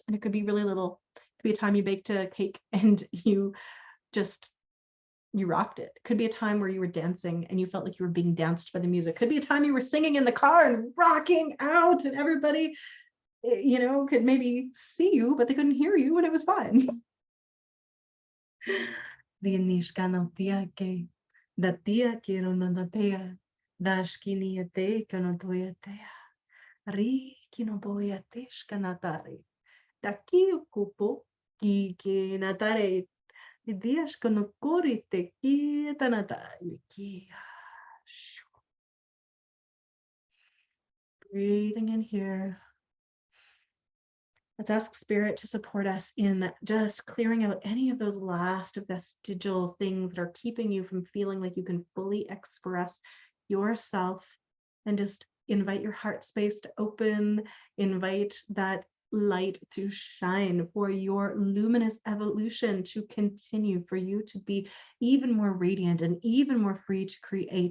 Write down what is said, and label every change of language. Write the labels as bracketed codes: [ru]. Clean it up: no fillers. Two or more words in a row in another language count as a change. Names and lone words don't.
[en] And it could be really little. It could be a time you baked a cake and you rocked it. Could be a time where you were dancing and you felt like you were being danced by the music. Could be a time you were singing in the car and rocking out and everybody could maybe see you, but they couldn't hear you, and it was fine. Dinishkanotiake, datia kironotea, dashkiniate kanotoyatea, ri kinoboyateshkanatare, daki okupo, ki natare, diashkanokorite ki tanatare ki. Breathing in here. Let's ask Spirit to support us in just clearing out any of those last vestigial things that are keeping you from feeling like you can fully express yourself, and just invite your heart space to open, invite that light to shine for your luminous evolution to continue, for you to be even more radiant and even more free to create.